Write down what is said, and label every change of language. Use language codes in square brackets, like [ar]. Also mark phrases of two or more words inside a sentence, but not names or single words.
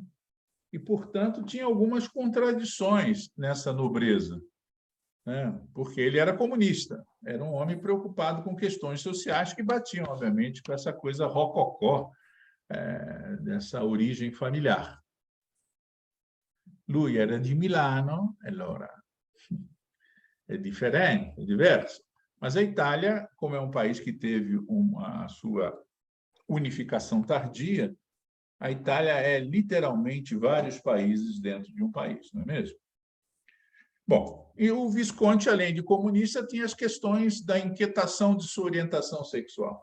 [pt] E, portanto, tinha algumas contradições nessa nobreza, né? Porque ele era comunista, era um homem preocupado com questões sociais que batiam, obviamente, com essa coisa rococó, dessa origem familiar. [it] Lui era de Milano, allora [pt] é diferente, é diverso. Mas a Itália, como é um país que teve a sua unificação tardia, a Itália é literalmente vários países dentro de um país, não é mesmo? Bom, e o Visconti, além de comunista, tinha as questões da inquietação de sua orientação sexual.